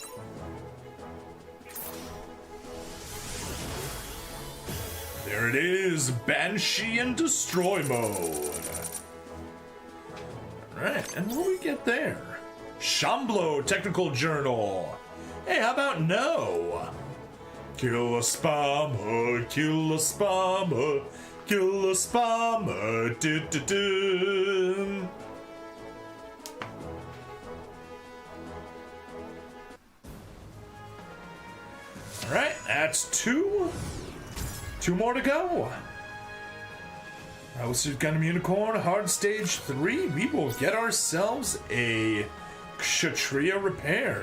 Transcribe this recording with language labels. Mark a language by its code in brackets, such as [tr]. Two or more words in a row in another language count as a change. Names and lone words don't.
[en] There it is, Banshee and Destroy Mode. Alright, and what do we get there? Shamblo Technical Journal. Hey, how about no? Kill a spammer, kill a spammer, kill a spammer, du-du-du. Alright, that's two. Two more to go. House of Gundam Unicorn, Hard Stage 3. We will get ourselves a Kshatriya repair.